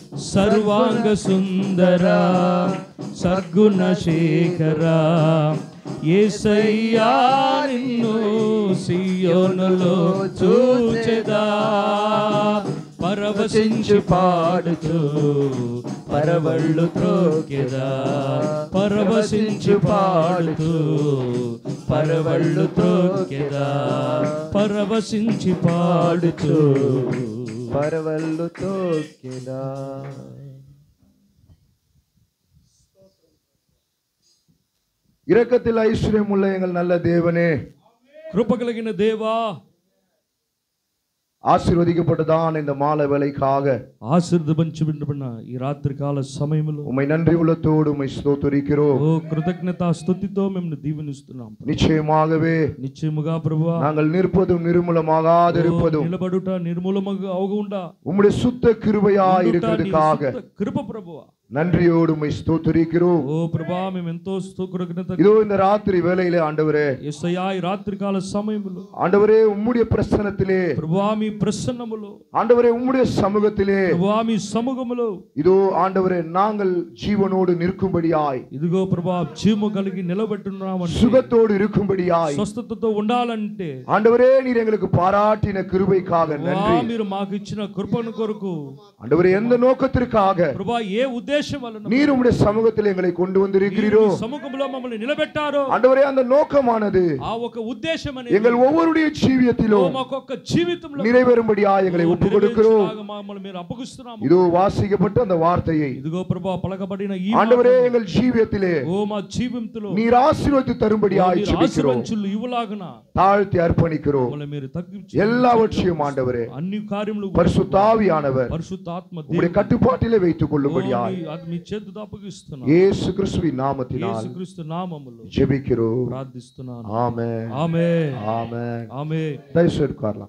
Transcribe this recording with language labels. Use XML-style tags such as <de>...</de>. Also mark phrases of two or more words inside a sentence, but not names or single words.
<te>సర్వాంగ సుందర సద్గుణ శేఖర యేసయ్యా నిన్ను సియోనులో చూచెదా, పరవశించి పాడుతూ పరవళ్ళు త్రోకెదా, పరవశించి పాడుతూ పరవళ్ళు త్రోకెదా, పరవశించి పాడుతూ పరవళ్ళు త్రోకెదా.</te> <ta>இரக்கத்தில் ஐஸ்வர்யம் உள்ள எங்கள் நல்ல தேவனே,</ta> <te>కృప కలిగిన దేవా,</te> <ta>ஆசீர்வதிக்கப்பட்டதான் இந்த மாலை வேளைக்காக</ta> <te>ఆశీర్వదించబడిన ఈ రాత్రి కాల సమయంలో</te> <ta>உம்மை நன்றி உள்ளத்தோடு உம்மை ஸ்தோத்திரிக்கிறோம்.</ta> <te>ఓ కృతజ్ఞతా స్తుతితో మేము దీవెనిస్తున్నాం.</te> <ta>நிச்சயமாகவே</ta> <te>నిశ్చయముగా ప్రభువా,</te> <ta>நாங்கள் நிற்பதும் நிர்மூலமாகாதிருப்பதும்</ta> <te>నిలబడుట నిర్మూలముగా అవగుండా</te> <ta>உம்முடைய சுத்த கிருபையாய் இருக்கிறதுக்காக</ta> <te>కృప ప్రభువా</te> <ta>நன்றியோடு உம்மை ஸ்தோத்திரிக்கிறோம்.</ta> <te>ఓ ప్రభువా, మేము ఎంతో కృతజ్ఞత.</te> <ta>இதோ இந்த ராத்திரி வேளையிலே ஆண்டவரே,</ta> <te>యేసయ్యా ఈ రాత్రి కాల సమయంలో</te> <ta>ஆண்டவரே உம்முடைய பிரசன்னத்திலே,</ta> <te>ప్రభువా మీ ప్రసన్నములో,</te> <ta>ஆண்டவரே உம்முடைய சமூகத்திலே,</ta> <te>ప్రభువా మీ సముఖములో</te> <ta>இதோ ஆண்டவரே நாங்கள் ஜீவனோடு நிற்கும்படியாய்,</ta> <te>ఇదిగో ప్రభువా జీవము కలిగి నిలబెట్టున్నామంటే,</te> <ta>சுகத்தோடு இருக்கும்படியாய்,</ta> <te>స్వస్థతతో ఉండాలంటే</te> <ta>ஆண்டவரே நீர் எங்களுக்கு பாராட்டின கிருபைக்காக நன்றி.</ta> <te>మీరు మాకు ఇచ్చిన కృపను కొరకు</te> <ta>ஆண்டவரே எந்த நோக்கத்திற்காக</ta> <te>ప్రభువా ఏ ఉద్దేశం వలన</te> <ta>நீர் உம்முடைய சமூகத்தில் எங்களை கொண்டு வந்திருக்கிறீரோ,</ta> <te>సముఖములో మమ్మల్ని నిలబెట్టారో,</te> <ta>ஆண்டவரே அந்த நோக்கமானது</ta> <te>ఆ ఒక ఉద్దేశం అనేది</te> <ta>எங்கள் ஒவ்வொருடைய ஜீவியத்திலும்</ta> <te>మాకొక్క జీవితంలో</te> <ta>நிறைவேறும்படியாய் எங்களை ஒப்புக் கொடுக்கிறோம்.</ta> <te>మమ్మల్ని మీరు అప్పగిస్తున్నాము.</te> <ta>இதோ வாசிக்கப்பட்ட அந்த வார்த்தையை</ta> <te>ఇదిగో ప్రభువా పలకబడిన ఈ</te> <ta>ஆண்டவரே எங்கள் ஜீவியத்திலே</ta> <te>ఓ మా జీవితంలో</te> <ta>நீர் ఆశీర్వదిத்து தரும்படியாய் ஜெபிக்கிறோம்.</ta> <te>ఆశీర్వదించులు ఇవ్వలాగున</te> <ta>தாழ்த்தி அர்ப்பணிக்கிறோம்.</ta> <te>మమ్మల్ని మీరు తగ్గించి</te> <ta>எல்லாவற்றையும் ஆண்டவரே</ta> <te>అన్ని కార్యములు</te> <ta>பரிசுத்த ஆவியானவர்</ta> <te>పరిశుద్ధాత్మ</te> <ta>உம்முடைய கட்டுப்பாட்டிலே வைத்துக் கொள்ளும்படியாய்</ta> <te>అది మీ చేతుతో అప్పగిస్తున్నాను.</te> <ta>இயேசு கிறிஸ்துவின் நாமத்தினால்</ta> <te>యేసుక్రీస్తు నామములో</te> <ta>ஜெபிக்கிறோம்.</ta> <te>ప్రార్థిస్తున్నాను.</te> <ta>ஆமென்,</ta> <te>ఆమేన్,</te> <ta>ஆமென்.</ta> <te>ఆమేన్.</te> <ta>தயவுசெய்து உட்காரலாம்.</ta>